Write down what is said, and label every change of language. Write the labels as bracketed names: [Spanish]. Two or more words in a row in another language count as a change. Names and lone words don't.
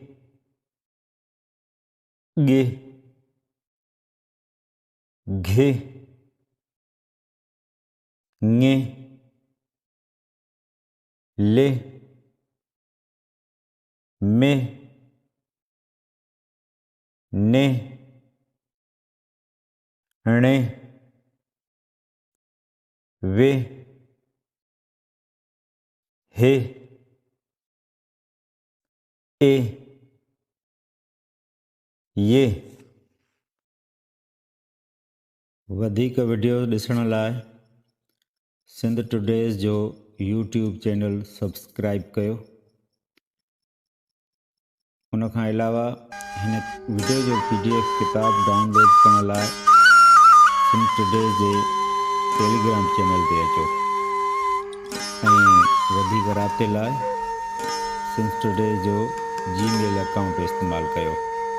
[Sindhi] गे, घे, ñे, ले, में, ने, णे, वे, हे, ए, ये। वधीक वीडियो ॾिसण लाइ सिंध टुडेज़ जो [English] YouTube channel [Sindhi] सब्सक्राइब कयो। उन खां अलावा हिन वीडियो जो PDF किताब डाउनलोड करण लाइ सिंध टुडेज़ जे [English] Telegram channel [Sindhi] ते अचो ऐं वधीक राब्ते लाइ सिंध टुडेज़ जो [English] Gmail account [Sindhi] इस्तेमालु कयो।